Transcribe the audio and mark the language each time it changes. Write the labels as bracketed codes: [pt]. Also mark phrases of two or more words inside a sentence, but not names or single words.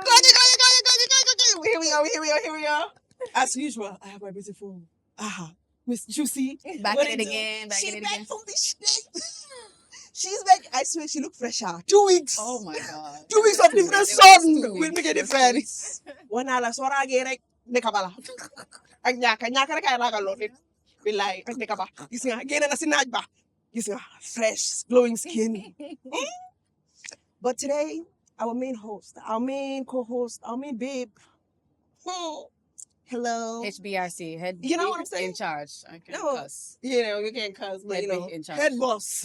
[en] Go. Here we go. As usual, I have my beautiful Miss Juicy. Back at it again. She's back from the state. She's back. I swear she look fresher. 2 weeks. Oh my God. 2 weeks of different sun will make a difference. One hour, so I get it. Nekabala. Anyaka na kaya nakalot. Bilay, nekaba. Gis nga, gina na sinaj ba? Gis nga, fresh, glowing skin. But today, our main host, our main co-host, our main babe. Hello. HBRC, head. You know what I'm saying? In charge. I can't No. cuss. You can't cuss, but In charge. head boss.